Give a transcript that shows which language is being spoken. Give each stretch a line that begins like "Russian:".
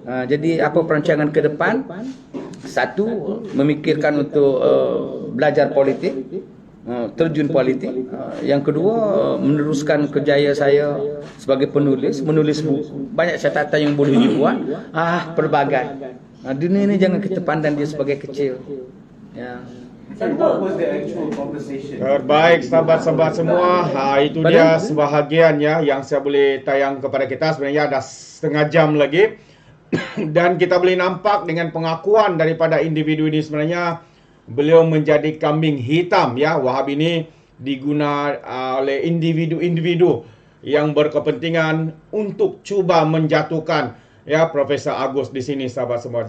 Malay: Jadi apa perancangan ke depan? Satu, memikirkan untuk belajar politik. terjun politik. Yang kedua, meneruskan kerjaya saya sebagai penulis, menulis buku. Banyak catatan yang boleh dibuat. Pelbagai. Dunia ni jangan kita pandang dia sebagai kecil. Ya.
English: What was the actual conversation?
Malay: Terbaik sahabat-sahabat semua. Itu dia sebahagian ya yang saya boleh tayang kepada kita. Sebenarnya ada setengah jam lagi. Dan kita boleh nampak dengan pengakuan daripada individu ini sebenarnya beliau menjadi kambing hitam ya. Wahab ini diguna oleh individu-individu yang berkepentingan untuk cuba menjatuhkan ya Profesor Agus di sini sahabat semua.